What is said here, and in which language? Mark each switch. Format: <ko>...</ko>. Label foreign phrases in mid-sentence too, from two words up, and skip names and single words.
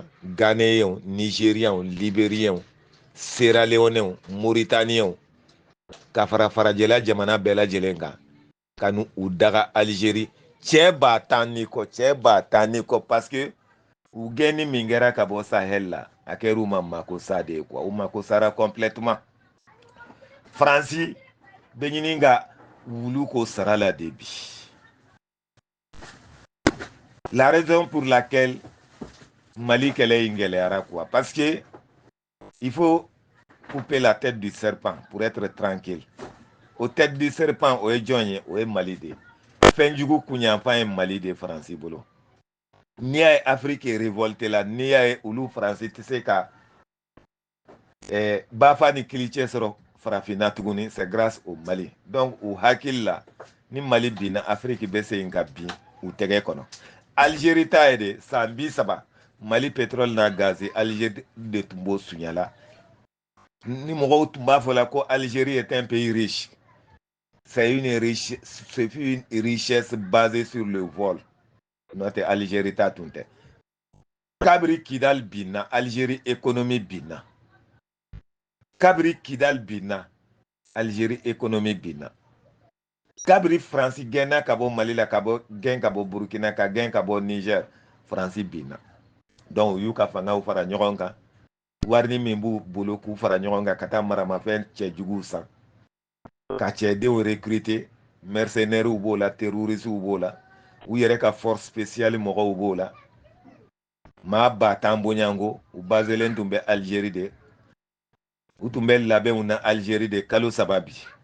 <fr>ghanéens nigériens libériens sierra léonais mauritaniens</fr> <bm>ka fara farajɛla jamana bɛɛ lajɛlen kan ka n'u daga Algérie cɛ 10,000 ni kɔ</bm> <fr>parce que</fr> <bm>u gɛnni min kɛra ka bɔ Sahel la a kɛra u ma makosa de ye quoi u makosara complètement Faransi bɛ ɲini ka wulu ko sara la de bi.</bm> <fr>La raison pour laquelle Mali</fr> <bm>kɛlɛ in gɛlɛyara</bm> <fr>quoi parce que il faut couper la tête du serpent pour être tranquille.</fr> <bm>O</bm> <fr>tête du serpent</fr> <bm>o ye jɔn ye o ye Mali de ye fɛnjugu kunyanfan ye Mali de ye Faransi bolo. N'i y'a ye Afrique révolte la n'i y'a ye olu Faransi tɛ se ka bafa ni kilicɛ sɔrɔ farafinna tuguni</bm> <fr>c'est grâce au Mali donc</fr> <bm>u hakili la ni Mali binna Afrique bɛ segin ka bin u tɛgɛ kɔnɔ. Algérie ta ye de san 30 Mali pétrole n'a gaz Algérie de tun b'o suɲala ni mɔgɔw tun b'a fɔ la ko</bm> <fr>Algérie est un pays riche c'est une richesse basée sur le vol.</fr> <bm>N'o Algérie ta tun tɛ kabiri Kidal binna Algérie économie binna kabiri Kidal binna Algérie économie binna kabiri Faransi gɛnna ka bɔ Mali la ka gɛn ka bɔ Burkina ka gɛn ka bɔ Niger Faransi binna donc u y'u ka fangaw fara ɲɔgɔn kan warini min b'u bolo k'u fara ɲɔgɔn kan ka taa maramafɛn cɛjuguw san ka cɛdenw</bm> <fr>recruter mercenaires</fr> <bm>b'o la terroristes b'o la u yɛrɛ ka</bm> <fr>force spéciale</fr> <bm>mɔgɔw b'o la maa 10,000 bonyango u baselen tun bɛ Algérie de u tun bɛ labɛnw na Algérie de kalo 3 bi</bm>